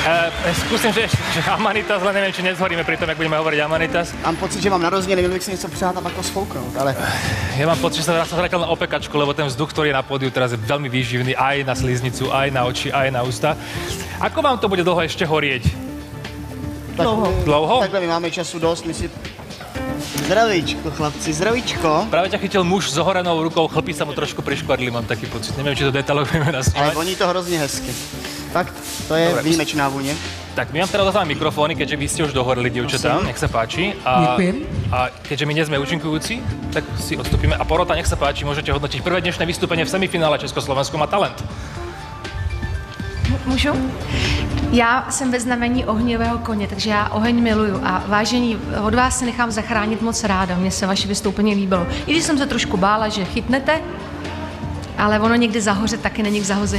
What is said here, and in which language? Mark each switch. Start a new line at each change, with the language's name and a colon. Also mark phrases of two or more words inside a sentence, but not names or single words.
Slovak: skúsim, že Amanitas, len neviem, či nezhoríme pri tom, jak budeme hovoriť Amanitas.
Czech: Mám pocit, že mám narozeniny, neměl bych si něco přát a pak to sfouknout, ale...
Slovak: Ja mám pocit, že sa zratil na opekačku, lebo ten vzduch, ktorý je na pódiu, teraz je veľmi výživný aj na sliznicu, aj na oči, aj na ústa. Ako vám to bude dlho ešte horieť?
Czech: Dlouho? Takhle my máme času dost, my si... Zdravíčko, chlapci, zdravíčko.
Slovak: Práve ťa chytil muž s ohorenou rukou, chlpy sa mu trošku priškvadli, mám taký pocit. Neviem, či to detailovo vieme nasnímať.
Czech: Ale voní to hrozně hezky. Fakt, to je výjimečná vůně.
Slovak: Tak my vám teraz dáme mikrofóny, keďže vy ste už dohorili, dievčatá, nech sa páči. Ďakujem. A keďže my nie sme účinkujúci, tak si odstúpime. A Porota, nech sa páči, môžete hodnotiť prvé dnešné vystúpenie v semifinále Československo má talent.
Czech: Můžu? Já jsem ve znamení ohnivého koně, takže já oheň miluju a vážení, od vás se nechám zachránit moc ráda. Mně se vaše vystoupení líbilo. I když jsem se trošku bála, že chytnete, ale ono někdy zahořet taky není k zahození.